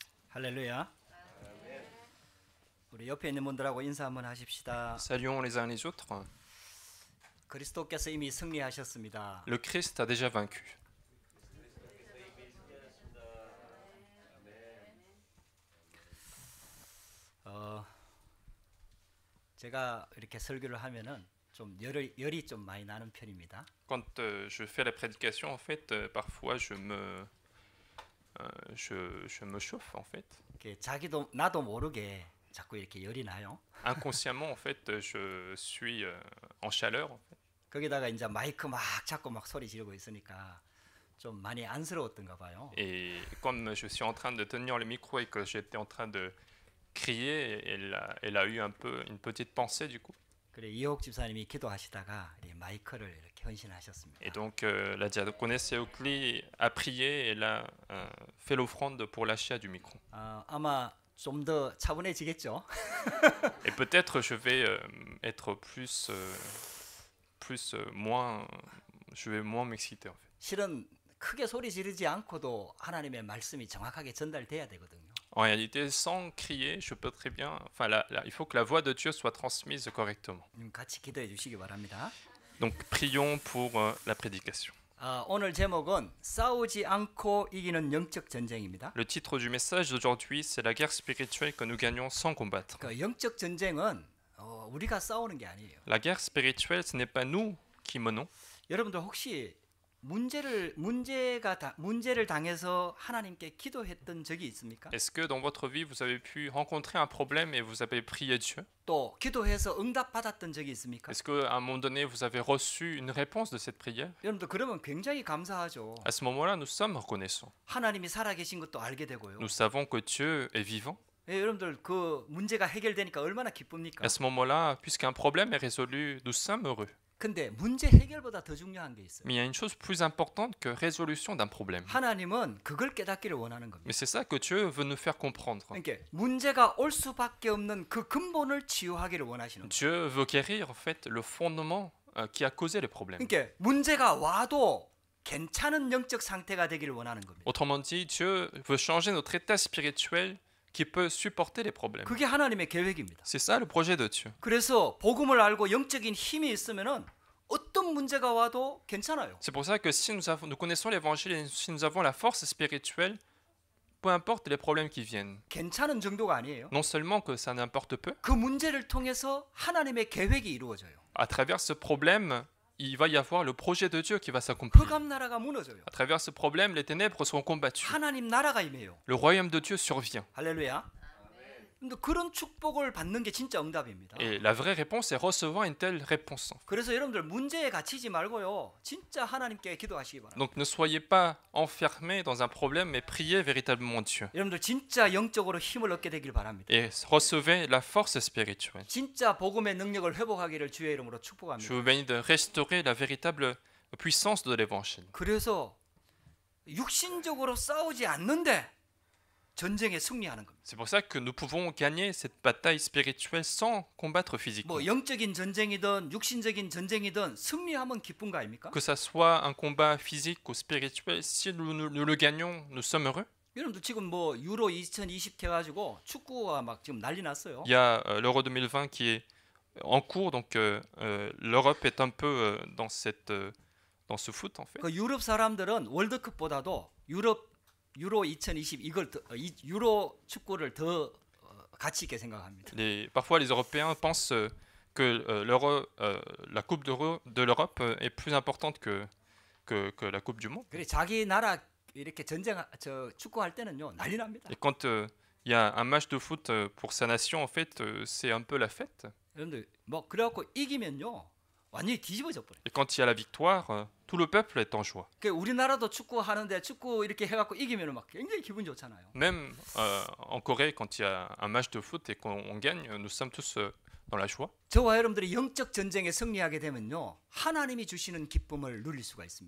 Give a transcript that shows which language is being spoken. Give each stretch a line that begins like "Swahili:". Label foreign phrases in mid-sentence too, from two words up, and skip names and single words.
Korean: 할렐루야. 우리 옆에 있는 분들하고 인사 한번 하십시다.
French: Saluons les uns les autres.
Korean: 그리스도께서 이미 승리하셨습니다.
French: Le Christ a déjà vaincu.
Korean: 제가 이렇게 설교를 하면은 좀 열이 좀 많이 나는 편입니다.
French: Quand je fais la prédication, en fait, parfois je me chauffe, en fait.
Korean: 이렇게 나도 모르게 자꾸 이렇게 열이 나요.
French: Inconsciemment, en fait, je suis en chaleur. En fait.
Korean: 거기다가 이제 마이크 막 잡고 막 소리 지르고 있으니까 좀 많이 안쓰러웠던가 봐요.
French: Et comme je suis en train de tenir le micro et que j'étais en train de crier, elle a eu un peu une petite pensée du coup.
Korean: 그래 이호옥 집사님이 기도하시다가 이 마이크를 이렇게 헌신하셨습니다.
French: Et donc la diaconesse Eukli a prié et elle a fait l'offrande pour l'achat du micro.
Korean: 아마 좀 더 차분해지겠죠.
French: Et peut-être je vais être je vais moins m'exciter en fait.
Korean: 실은 크게 소리 지르지 않고도 하나님의 말씀이 정확하게 전달돼야 되거든요.
French: En réalité, sans crier, je peux très bien. Enfin, il faut que la voix de Dieu soit transmise correctement.
Korean: 같이 기도해 주시기 바랍니다.
French: Donc, prions pour la prédication.
Korean: 오늘 제목은 싸우지 않고 이기는 영적 전쟁입니다.
French: Le titre du message d'aujourd'hui, c'est la guerre spirituelle que nous gagnons sans combattre.
Korean: 그 영적 전쟁은 우리가 싸우는 게 아니에요.
French: La guerre spirituelle, ce n'est pas nous qui menons.
Korean: 여러분들 혹시 문제를 당해서 하나님께 기도했던 적이 있습니까?
French: Est-ce que dans votre vie, vous avez pu rencontrer un problème et vous avez prié Dieu?
Korean: 또 기도해서 응답받았던 적이 있습니까?
French: Est-ce qu'à un moment donné, vous avez reçu une réponse de cette prière?
Korean: 여러분들 그러면 굉장히 감사하죠.
French: À ce moment-là, nous sommes reconnaissants.
Korean: 하나님이 살아계신 것도 알게 되고요.
French: Nous savons que Dieu est vivant.
Korean: 여러분들 그 문제가 해결되니까 얼마나 기쁩니까?
French: À ce moment-là, puisqu'un problème est résolu, nous sommes heureux.
Korean: 근데 문제 해결보다 더 중요한 게 있어요.
French: Mais il y a une chose plus importante que résolution d'un problème.
Korean: 하나님은 그걸 깨닫기를 원하는 겁니다.
French: Mais c'est ça que Dieu veut nous faire comprendre.
Korean: 그러니까 문제가 올 수밖에 없는 그 근본을 치유하기를 원하시는 거예요.
French: Dieu veut guérir en fait le fondement qui a causé les problèmes.
Korean: 그러니까 문제가 와도 괜찮은 영적 상태가 되기를 원하는 겁니다.
French: Autrement dit, Dieu veut changer notre état spirituel qui peut supporter les problèmes.
Korean: 그게 하나님의 계획입니다.
French: C'est ça le projet de Dieu.
Korean: 그래서 복음을 알고 영적인 힘이 있으면은 어떤 문제가 와도 괜찮아요.
French: C'est pour ça que si nous connaissons l'évangile et si nous avons la force spirituelle, peu importe les problèmes qui viennent.
Korean: 괜찮은 정도가 아니에요.
French: Non seulement que ça n'importe peu,
Korean: 그 문제를 통해서 하나님의 계획이 이루어져요.
French: à travers ce problème, il va y avoir le projet de Dieu qui va s'accomplir.
Korean: 흑암 나라가 무너져요.
French: À travers ce problème, les ténèbres seront combattues.
Korean: 하나님 나라가 임해요.
French: Le royaume de Dieu survient.
Korean: 할렐루야. 근데 그런 축복을 받는 게 진짜 응답입니다.
French: Et la vraie réponse est recevoir une telle réponse.
Korean: 그래서 여러분들 문제에 갇히지 말고요. 진짜 하나님께 기도하시기 바랍니다.
French: Donc ne soyez pas enfermés dans un problème, mais priez véritablement Dieu.
Korean: 여러분들 진짜 영적으로 힘을 얻게 되길 바랍니다.
French: Et recevez la force spirituelle.
Korean: 진짜 복음의 능력을 회복하기를 주의 이름으로 Je 축복합니다.
French: vous bénis de restaurer la véritable puissance de l'évangile.
Korean: 그래서 육신적으로 싸우지 않는데 전쟁에 승리하는 겁니다.
French: C'est pour ça que nous pouvons gagner cette bataille spirituelle sans combattre physiquement.
Korean: 뭐 영적인 전쟁이든 육신적인 전쟁이든 승리하면 기쁜 거 아닙니까?
French: Que ça soit un combat physique ou spirituel, si nous le gagnons, nous sommes heureux.
Korean: 여러분들 지금 뭐 유로 2020 해가지고 축구가 막 지금 난리 났어요.
French: Il y a l'Euro 2020 qui est en cours, donc l'Europe est un peu dans ce foot en fait.
Korean: 그 유럽 사람들은 월드컵보다도 유로 2020 유로 축구를 더 가치 있게 생각합니다.
French: Parfois les Européens pensent que la Coupe de l'Europe est plus importante que la Coupe du Monde.
Korean: 그래 자기 나라 이렇게 축구할 때는요 난리 납니다.
French: Et quand il y a un match de foot pour sa nation, en fait, c'est un peu la fête.
Korean: 여러분들 뭐 그래갖고 이기면요 완전히 뒤집어져 버려요.
French: Et quand il y a la victoire, tout le peuple est en joie.
Korean: 그 우리나라도 축구 하는데 축구 이렇게 해갖고 이기면은 막 굉장히 기분 좋잖아요.
French: Même en Corée, quand il y a un match de foot et qu'on gagne, nous sommes tous dans la joie.
Korean: 저와 여러분들이 영적 전쟁에 승리하게 되면요 하나님이 주시는 기쁨을 누릴 수가 있습니다.